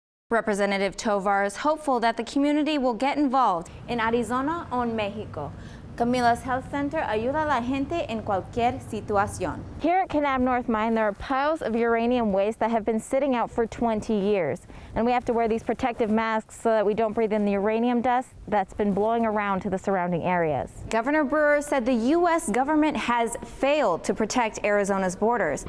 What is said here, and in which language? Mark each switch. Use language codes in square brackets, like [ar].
[en] Representative Tovar is hopeful that the community will get involved. [es] In Arizona o en Mexico, Camila's Health Center ayuda a la gente en cualquier situación. [en] Here at Kanab North Mine, there are piles of uranium waste that have been sitting out for 20 years. And we have to wear these protective masks so that we don't breathe in the uranium dust that's been blowing around to the surrounding areas. Governor Brewer said the U.S. government has failed to protect Arizona's borders.